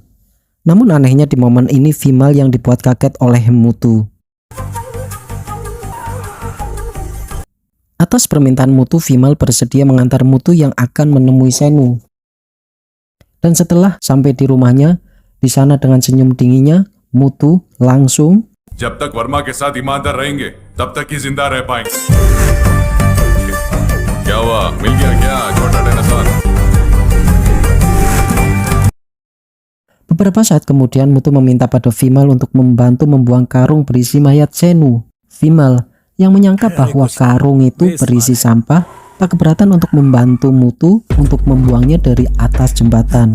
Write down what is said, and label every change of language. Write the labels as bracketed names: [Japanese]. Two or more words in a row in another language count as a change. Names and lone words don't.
[Indonesian] Namun anehnya di momen ini Vimal yang dibuat kaget oleh Mutu. Atas permintaan Mutu, Vimal bersedia mengantar Mutu yang akan menemui Senu. Dan setelah sampai di rumahnya, di sana dengan senyum dinginnya, Mutu langsung [Hindi] जब तक वर्मा के साथ ईमानदार रहेंगे तब तक ही जिंदा रह पाएंगे। क्या हुआ, मिल गया क्या छोटा डायनासोर? [Indonesian] Beberapa saat kemudian Mutu meminta pada Vimal untuk membantu membuang karung berisi mayat Senu. Vimal yang menyangka bahwa karung itu berisi sampah tak keberatan untuk membantu Mutu untuk membuangnya dari atas jembatan.